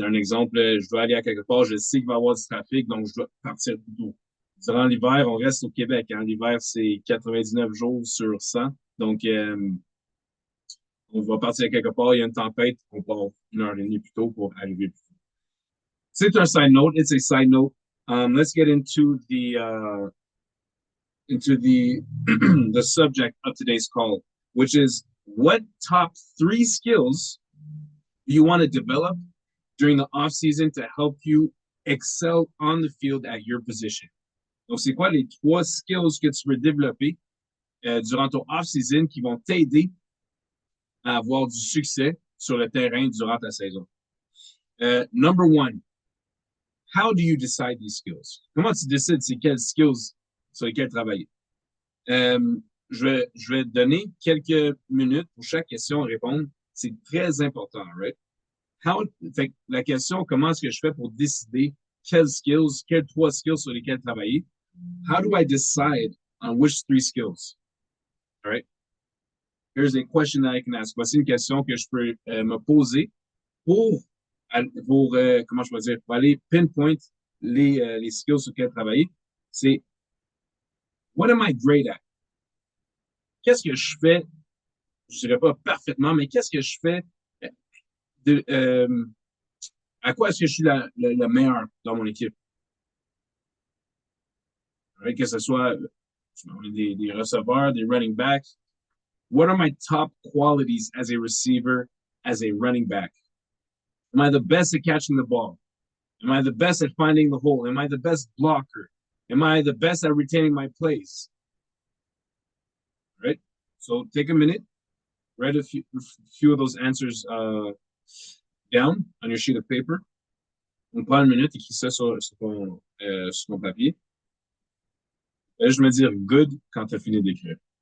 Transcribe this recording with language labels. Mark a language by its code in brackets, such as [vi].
[fr] Un exemple, je dois aller à quelque part, je sais qu'il va y avoir du trafic, donc je dois partir plus tôt. Durant l'hiver, on reste au Québec. Hein. L'hiver, c'est 99 jours sur 100. Donc, on va partir à quelque part, il y a une tempête, on part une heure et demie plus tôt pour arriver plus tôt. C'est un side note. [en] It's a side note. Let's get into the the subject of today's call, which is what top three skills do you want to develop during the off season to help you excel on the field at your position. [fr] Donc, c'est quoi les trois skills que tu veux développer durant ton off-season qui vont t'aider à avoir du succès sur le terrain durant ta saison? [en] Number one, how do you decide these skills? [fr] Comment tu décides c'est quelles skills sur lesquelles travailler? Je vais donner quelques minutes pour chaque question à répondre. C'est très important, [en] right? [fr] Fait la question, comment est-ce que je fais pour décider quelles trois skills sur lesquelles travailler? [en] How do I decide on which three skills? All right. Here's a question that I can ask. [fr] Voici une question que je peux me poser pour, comment je peux dire, pour aller pinpoint les skills sur lesquels travailler. C'est, [en] what am I great at? [fr] Qu'est-ce que je fais? Je dirais pas parfaitement, mais qu'est-ce que je fais de, à quoi est-ce que je suis le meilleur dans mon équipe? [en] Right? [fr] Que ce soit des receveurs, des running backs. [en] What are my top qualities as a receiver, as a running back? Am I the best at catching the ball? Am I the best at finding the hole? Am I the best blocker? Am I the best at retaining my plays? Right? So take a minute, write a few of those answers down on your sheet of paper. [fr] On prend une minute, écris ça sur ton papier. Et je me dire good quand tu as fini d'écrire.